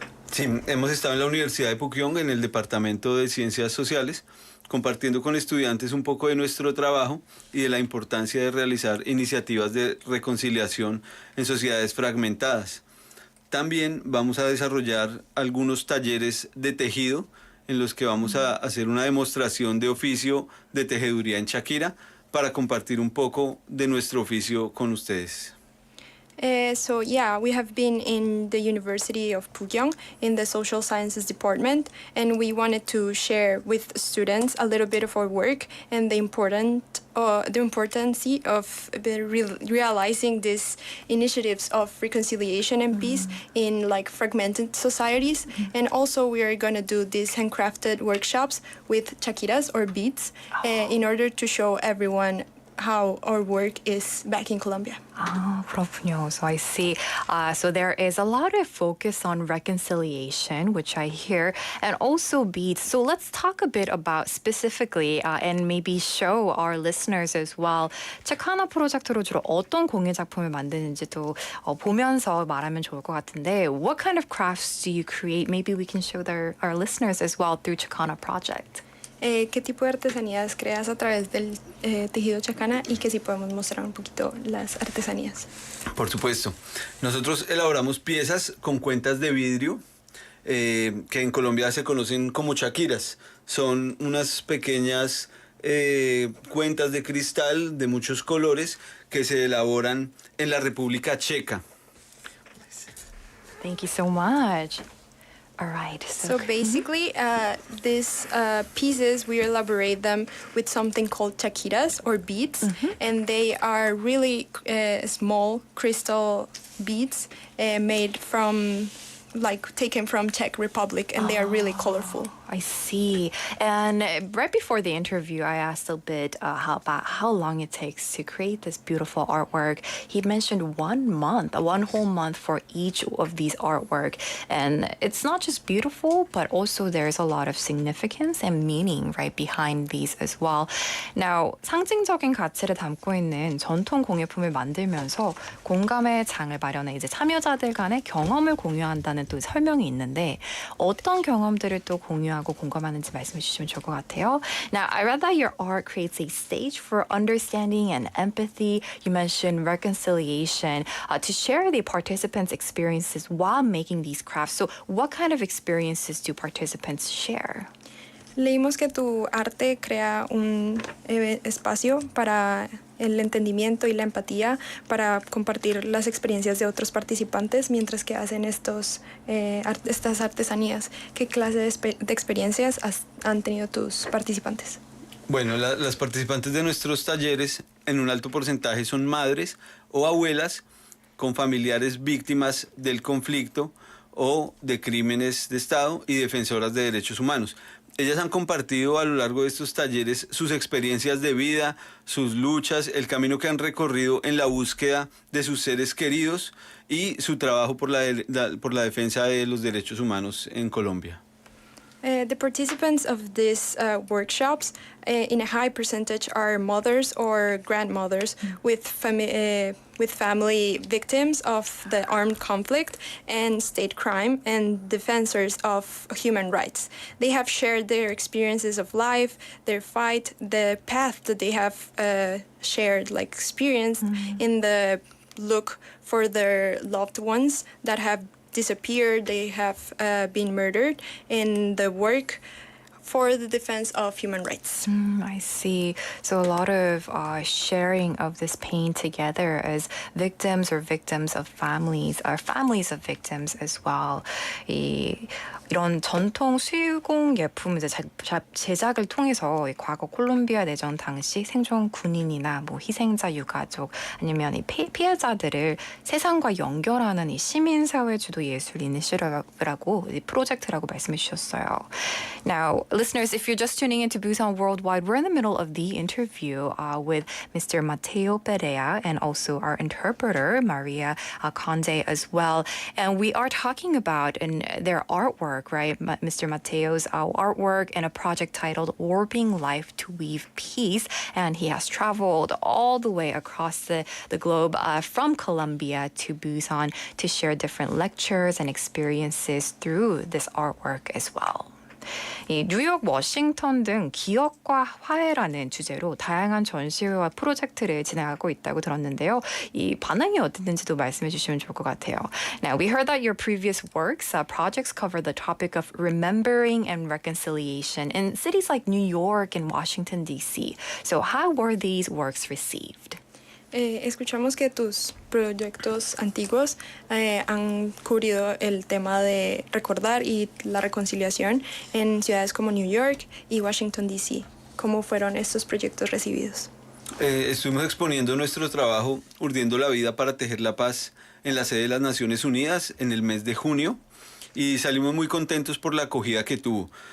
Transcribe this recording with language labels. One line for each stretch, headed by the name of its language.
Spanish: Sí, hemos estado en la Universidad de Pukyong en el Departamento de Ciencias Sociales compartiendo con estudiantes un poco de nuestro trabajo y de la importancia de realizar iniciativas de reconciliación en sociedades fragmentadas. También vamos a desarrollar algunos talleres de tejido en los que vamos a hacer una demostración de oficio de tejeduría en Shakira para compartir un poco de nuestro oficio con ustedes.
English: So yeah, we have been in the University of Pugyong in the Social Sciences Department, and we wanted to share with students a little bit of our work and the importance of realizing these initiatives of reconciliation and peace in like fragmented societies. And also we are going to do these handcrafted workshops with chakiras or beads in order to show everyone how our work is back in Colombia.
Korean: Ah, 그렇군요.
English: So I see. So there is a lot of focus on reconciliation, which I hear, and also beads. So let's talk a bit about specifically and maybe show our listeners as well.
Korean: 체카나 프로젝트로 주로 어떤 공예 작품을 만드는지도 보면서 말하면 좋을 것 같은데,
English: what kind of crafts do you create? Maybe we can show our listeners as well through Chakana project.
Spanish: ¿Qué tipo de artesanías creas a través del tejido chakana y que si podemos mostrar un poquito las artesanías? Por supuesto. Nosotros elaboramos piezas con cuentas de vidrio que en Colombia se conocen como chakiras. Son unas pequeñas cuentas de cristal de muchos colores que se elaboran en la República Checa.
English: Thank you so much. All right. So basically, these pieces, we elaborate them with something called chakiras or beads, and they are really small crystal beads made from, taken from Czech Republic, and they are really colorful. I see. And right before the interview, I asked a bit about how long it takes to create this beautiful artwork. He mentioned 1 month, one whole month for each of these artwork. And it's not just beautiful, but also there's a lot of significance and meaning right behind these as well.
Korean: Now, 상징적인 가치를 담고 있는 전통 공예품을 만들면서 공감의 장을 마련해 이제 참여자들 간의 경험을 공유한다는 또 설명이 있는데 어떤 경험들을 또 공유하고 공감하는지 말씀해 주시면 좋을 것 같아요.
English: Now, I read that your art creates a stage for understanding and empathy. You mentioned reconciliation to share the participants' experiences while making these crafts. So, what kind of experiences do participants share?
Spanish: Leímos que tu arte crea un espacio para el entendimiento y la empatía para compartir las experiencias de otros participantes mientras que hacen estas artesanías. ¿Qué clase de experiencias han tenido tus participantes? Bueno, las participantes de nuestros talleres en un alto porcentaje son madres o abuelas con familiares víctimas del conflicto o de crímenes de Estado y defensoras de derechos humanos. Ellas han compartido a lo largo de estos talleres sus experiencias de vida, sus luchas, el camino que han recorrido en la búsqueda de sus seres queridos y su trabajo por la defensa de los derechos humanos en Colombia.
English: The participants of these workshops, in a high percentage, are mothers or grandmothers with family victims of the armed conflict and state crime and defenders of human rights. They have shared their experiences of life, their fight, the path that they have shared, like experienced in the look for their loved ones that have disappeared, they have been murdered in the work for the defense of human rights. I see. So a lot of sharing of this pain together as victims or victims of families, or families of victims as well.
Korean: 이런 전통 수유공 예품 이제 제작을 통해서 과거 콜롬비아 내전 당시 생존 군인이나 뭐 희생자 유가족 아니면 이 피해자들을 세상과 연결하는 이 시민사회 주도 예술 이니셔티브라고 프로젝트라고 말씀해 주셨어요.
English: Now, listeners, if you're just tuning into Busan Worldwide, we're in the middle of the interview with Mr. Mateo Bernal and also our interpreter, Maria Conde, as well. And we are talking about their artwork, right? Mr. Mateo's artwork and a project titled Warping Life to Weave Peace. And he has traveled all the way across the globe from Colombia to Busan to share different lectures and experiences through this artwork as well.
Korean: 이 뉴욕, 워싱턴 등 기억과 화해라는 주제로 다양한 전시회와 프로젝트를 진행하고 있다고 들었는데요. 이 반응이 어땠는지도 말씀해 주시면 좋을 것 같아요.
English: Now, we heard that your previous works, projects cover the topic of remembering and reconciliation in cities like New York and Washington, D.C. So how were these works received?
Spanish: Escuchamos que tus proyectos antiguos han cubrido el tema de recordar y la reconciliación en ciudades como New York y Washington, D.C. ¿Cómo fueron estos proyectos recibidos? Estuvimos exponiendo nuestro trabajo Urdiendo la Vida para Tejer la Paz en la sede de las Naciones Unidas en el mes de junio y salimos muy contentos por la acogida que tuvo.